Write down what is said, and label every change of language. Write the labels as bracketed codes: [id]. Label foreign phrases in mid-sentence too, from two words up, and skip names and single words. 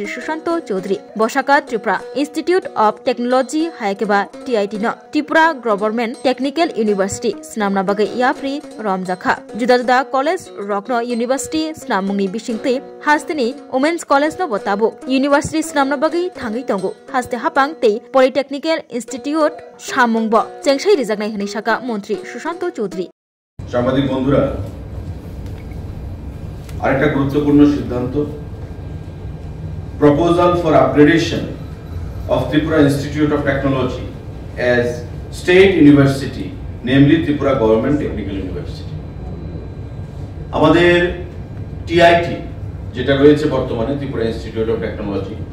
[trp] सुशांत चौधरी बसाका त्रिपुरा इंस्टीट्यूट ऑफ टेक्नोलॉजी हायकेबा टीआईटी न त्रिपुरा गभर्नमेंट टेक्निकल यूनिवर्सिटी नामना बागे याप्रि रमजाखा जुदा जुदा कलेज रकनो यूनिवर्सिटी नाममुंनि बिसिंगते हास्तेनि [en] women's college [trp] न बताबो यूनिवर्सिटी नामना बागे थांगै तंगो हास्ते हापां ते [en] polytechnical institute [trp] सामुंग चेंगसाई रिजागनाय हनि साका मंत्री सुशांत चौधरी [bn] সাংবাদিক বন্ধুরা আরেকটা গুরুত্বপূর্ণ সিদ্ধান্ত [en] proposal for upgradation of Tripura Institute of Technology as state university namely Tripura Government Technical University [bn] আমাদের টিআইটি যেটা রয়েছে বর্তমানে ত্রিপুরা ইনস্টিটিউট অফ টেকনোলজি